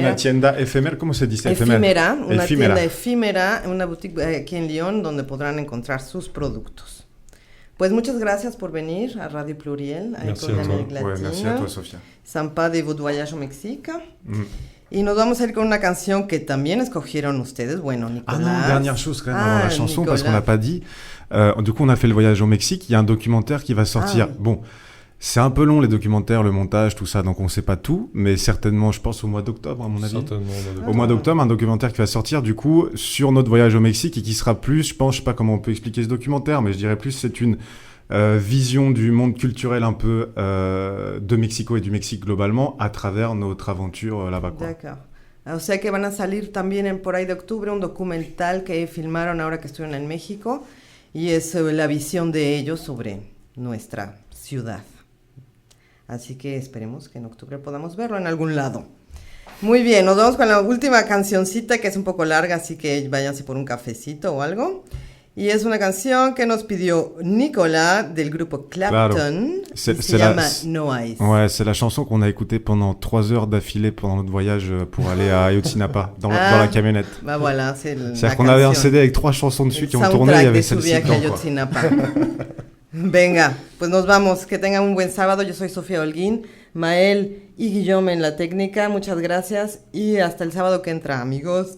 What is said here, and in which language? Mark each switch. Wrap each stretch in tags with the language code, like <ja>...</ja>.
<es>Una tienda efímera, ¿cómo se dice? Efímera, una tienda efímera, una boutique aquí en Lyon donde podrán encontrar sus productos. Pues muchas gracias por venir a Radio Pluriel, a École d'Amérique Latine.</es> <fr>Ouais, merci à toi, Sophia. Sympa de votre voyage au Mexique.</fr> <es>Y nos vamos a ir con una canción que también escogieron ustedes. Bueno, Nicolas.</es> <fr>Ah non, dernière chose quand même avant la chanson, Nicolas. Parce qu'on n'a pas dit. Du coup, on a fait le voyage au Mexique. Il y a un documentaire qui va sortir. Bon. C'est un peu long les documentaires, le montage, tout ça, donc on ne sait pas tout, mais certainement, je pense au mois d'octobre à mon avis. Certainement. Au mois d'octobre, un documentaire qui va sortir du coup sur notre voyage au Mexique et qui sera plus, je sais pas comment on peut expliquer ce documentaire, mais je dirais plus c'est une vision du monde culturel un peu de Mexico et du Mexique globalement à travers notre aventure là-bas. Quoi. D'accord.</fr> <es>O sea que van a salir también por ahí de octubre un documental que filmaron ahora que estuvieron en México y es la visión de ellos sobre nuestra ciudad. Así que esperemos que en octubre podamos verlo en algún lado. Muy bien, nos vamos con la última cancioncita que es un poco larga, así que váyanse por un cafecito o algo. Y es una canción que nos pidió Nicolas del grupo Clapton. Se llama No Ice.</es> <fr>Ouais, c'est la chanson qu'on a écoutée pendant 3 heures d'affilée pendant notre voyage pour aller à Ayotzinapa dans la camionnette. Bah voilà, c'est-à-dire qu'on avait un CD avec 3 chansons dessus qui ont tourné, il y avait celle-ci dedans.</fr> <es>Venga, pues nos vamos. Que tengan un buen sábado. Yo soy Sofía Holguín. Mael y Guillaume en la técnica. Muchas gracias y hasta el sábado que entra, amigos.</es>